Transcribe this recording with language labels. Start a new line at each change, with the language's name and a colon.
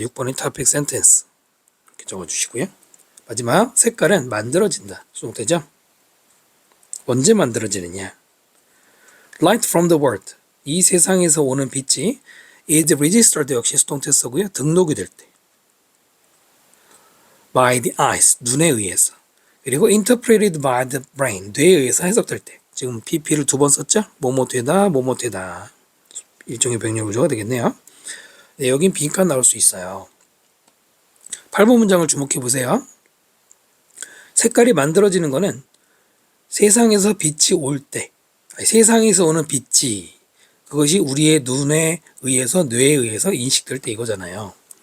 Korean: 6번이
English: topic sentence
Korean: 이렇게 적어주시고요. 마지막 색깔은 만들어진다. 수동태죠. 언제 만들어지느냐?
English: Light from the world
Korean: 이 세상에서 오는 빛이
English: is registered
Korean: 역시 수동태 쓰고요. 등록이 될 때.
English: by the eyes,
Korean: 눈에 의해서. 그리고
English: interpreted by the brain,
Korean: 뇌에 의해서 해석될 때. 지금 PP를 2번 썼죠? 뭐뭐 되다, 뭐뭐 되다. 일종의 병렬 구조가 되겠네요. 네, 여긴 빈칸 나올 수 있어요. 8번 문장을 주목해 보세요. 색깔이 만들어지는 거는 세상에서 빛이 올 때, 세상에서 오는 빛이 그것이 우리의 눈에 의해서, 뇌에 의해서 인식될 때 이거잖아요.